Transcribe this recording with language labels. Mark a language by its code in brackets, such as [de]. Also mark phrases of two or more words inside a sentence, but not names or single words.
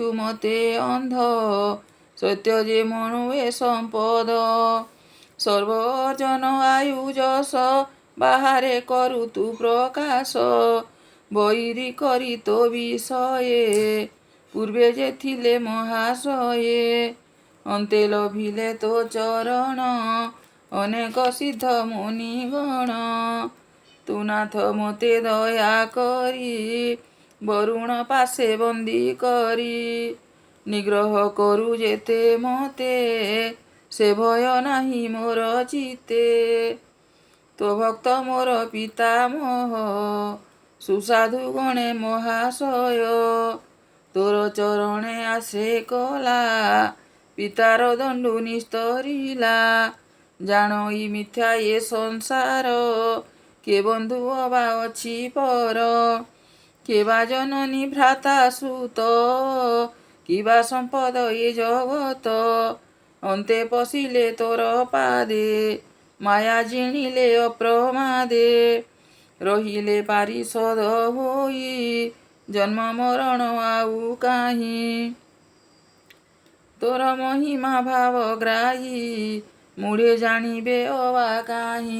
[or] ମତେ ଅନ୍ଧ ସତ୍ୟ ଯେ ମନୁଏ ସମ୍ପଦ ସର୍ବଜନ ଆୟୁ ଯସ ବାହାରେ କରୁ ତୁ ପ୍ରକାଶ ବୈରୀ କରି ତୋ ବିଷୟେ ପୂର୍ବେ ଯେ ଥିଲେ ମହାଶୟେ ଅନ୍ତେ ଲଭିଲେ ତୋ ଚରଣ ଅନେକ ସିଦ୍ଧ ମୁନିଗଣ ତୁ ନାଥ ମତେ ଦୟା କରି ବରୁଣ ପାସେ ବନ୍ଦୀ କରି ନିଗ୍ରହ କରୁ ଯେତେ ମତେ ସେ ଭୟ ନାହିଁ ମୋର ଚିତ୍ତେ ତୋ ଭକ୍ତ ମୋର ପିତାମହ ସୁସାଧୁ ଗଣେ ମହାଶୟ ତୋର ଚରଣେ ଆସେ କଲା ପିତାର ଦଣ୍ଡୁ ନିସ୍ତରିଲା ଜାଣଇ ମିଥ୍ୟା ଏ ସଂସାର କେ ବନ୍ଧୁ ଅବା ଅଛି ପର କେ ବା ଜନନୀ ଭ୍ରାତା ସୁତ କିବା ସମ୍ପଦ ଏ ଜଗତ ଅନ୍ତେ ପଶିଲେ ତୋର ପାଦେ ମାୟା ଜିଣିଲେ ଅପ୍ରମାଦେ ରହିଲେ ପାରିଷଦ ହୋଇ ଜନ୍ମ ମରଣ ଆଉ କାହିଁ ତୋର ମହିମା ଭାବ ଗ୍ରାହୀ ମୁଢ଼େ ଜାଣିବେ ଅବା କାହିଁ।